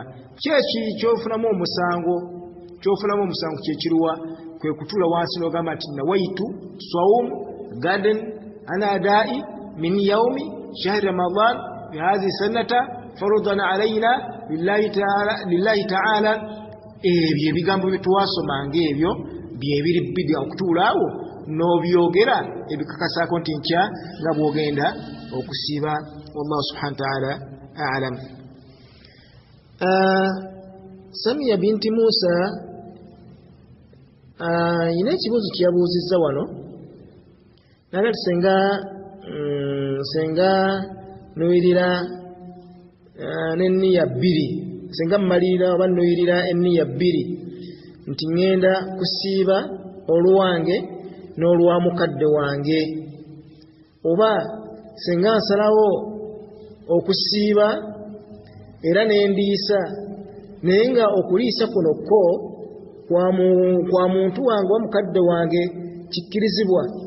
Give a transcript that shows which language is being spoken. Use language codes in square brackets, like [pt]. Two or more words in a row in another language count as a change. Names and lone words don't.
[lg] Kyeki kyofunamu omusango kyekiruwa kwe kutuula wansi n'ogamba nti [ar] نويت صوم غد عن أداء من يوم شهر رمضان بهذه السنة فرضا علينا لله تعالى. [lg] Ebyo ebigambo bye twasomanga ebyo byebiri bidya okutuula awo n'obyogera ebikakasaako nti nkya nga bw'ogenda okusiiba. [ar] والله سبحانه وتعالى أعلم. [lg] Samiya binti Musa yina ekibuuzo kye yabuuzizza wano naga ti senga nuyirira n'enniya bbiri, senga mmalirira oba nuyirira enniya bbiri nti ŋŋenda kusiiba olwange n'olwa mukadde wange, oba senga nsalawo okusiiba era n'endiisa naye nga okuliisa kuno kko kwa muntu wange wa mukadde wange kikkirizibwa.